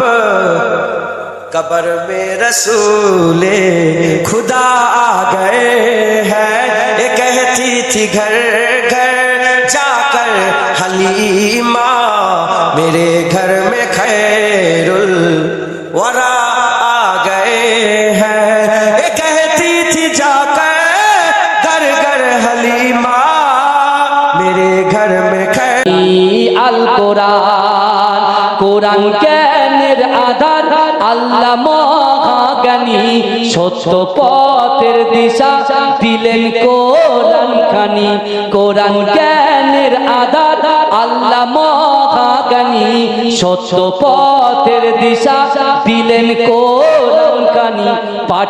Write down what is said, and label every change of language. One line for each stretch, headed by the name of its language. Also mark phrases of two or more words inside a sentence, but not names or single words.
Urdu: قبر میں رسول خدا آ گئے ہیں یہ کہتی تھی گھر گھر جا کر حلیمہ میرے گھر میں خیر الورا آ گئے ہیں یہ کہتی تھی جا کر گھر گھر حلیمہ میرے گھر میں خیر
Bangla: القرآن কোরআন জ্ঞানের আধার আল্লাহ মহাজ্ঞানী সত্য পথের দিশা দিলেন কোরআন খানি কোরআন জ্ঞানের আধার আল্লাহ মহাজ্ঞানী সত্য পথের দিশা দিলেন কোরআন খানি পাঠ